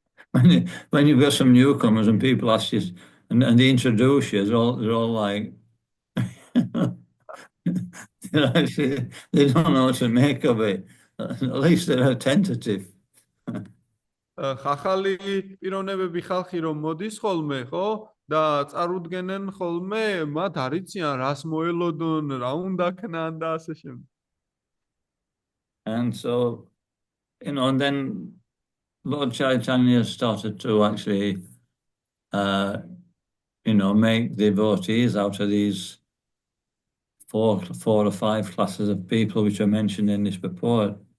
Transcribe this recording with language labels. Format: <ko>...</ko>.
<en>When you've got some newcomers and people ask you, and they introduce you, they're all like, they don't know what to make of it. At least they're tentative.</en> <ka>ხახალი პიროვნებები ხალხი რომ მოდის ხოლმე, ხო? და წარუდგენენ ხოლმე, მათ არ იციან რას მოელოდონ, რა უნდა ქნან და ასე შემდეგ.</ka> <en>And so, and then Lord Chaitanya started to actually, make devotees out of these four or five classes of people which are mentioned in this purport.</en>